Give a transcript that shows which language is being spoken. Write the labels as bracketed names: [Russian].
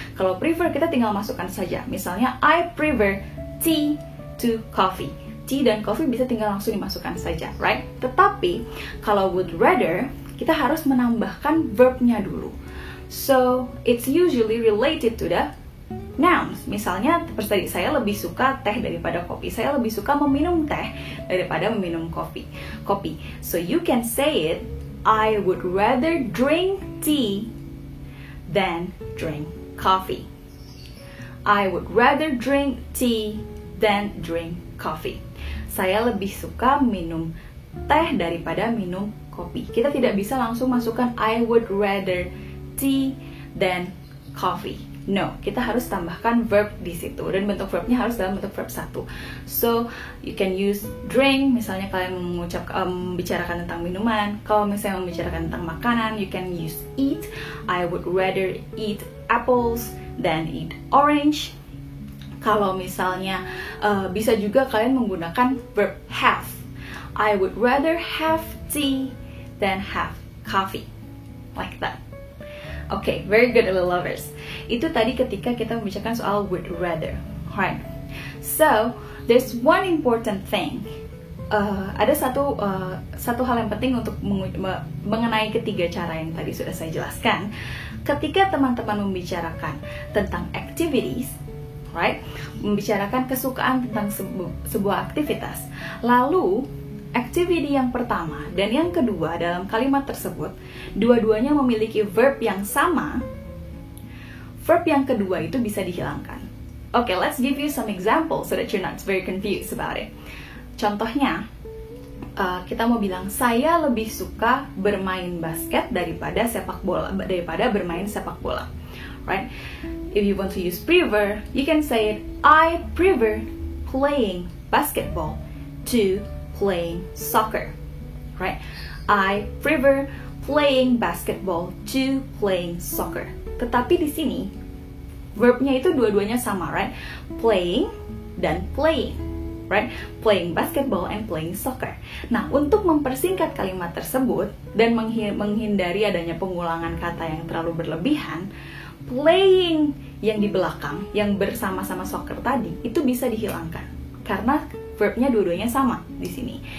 [Indonesian] Kalau prefer kita tinggal masukkan saja. Misalnya, [English] I prefer tea to coffee. [Indonesian] Tea dan coffee bisa tinggal langsung dimasukkan saja, right? Tetapi kalau would rather, kita harus menambahkan verbnya dulu. [English] So, it's usually related to the nouns. [Indonesian] Misalnya, seperti saya lebih suka teh daripada kopi. Saya lebih suka meminum teh daripada meminum kopi. [English] So, you can say it, I would rather drink tea than drink coffee. I would rather drink tea than drink coffee. [Indonesian] Saya lebih suka minum teh daripada minum kopi. Kita tidak bisa langsung masukkan [English] I would rather tea than coffee. [Indonesian] No, kita harus tambahkan verb di situ dan bentuk verbnya harus dalam bentuk verb satu. [English] So, you can use drink, [Indonesian] misalnya kalian membicarakan tentang minuman. Kalau misalnya membicarakan tentang makanan, [English] you can use eat. I would rather eat apples than eat orange. [Indonesian] Kalau misalnya bisa juga kalian menggunakan verb have. [English] I would rather have tea than have coffee. Like that. Okay, very good little lovers. [Indonesian] Itu tadi ketika kita membicarakan soal would rather, right? [English] So, there's one important thing. [Indonesian] Ada satu hal yang penting untuk mengenai ketiga cara yang tadi sudah saya jelaskan. Ketika teman-teman membicarakan tentang activities, right? Membicarakan kesukaan tentang sebuah aktivitas. Lalu, activity yang pertama dan yang kedua dalam kalimat tersebut, dua-duanya memiliki verb yang sama. Verb yang kedua itu bisa dihilangkan. [English] Okay, let's give you some examples so that you're not very confused about it. [Indonesian] Contohnya, kita mau bilang saya lebih suka bermain basket daripada bermain sepak bola, right? [English] If you want to use prefer, you can say it, I prefer playing basketball to playing soccer, right? I prefer playing basketball to playing soccer. [Indonesian] Tetapi di sini verbnya itu dua-duanya sama, right? [English] Playing dan playing, right? Playing basketball and playing soccer. [Indonesian] Nah, untuk mempersingkat kalimat tersebut dan menghindari adanya pengulangan kata yang terlalu berlebihan, playing yang di belakang yang bersama-sama soccer tadi itu bisa dihilangkan karena verbnya dua-duanya sama di sini.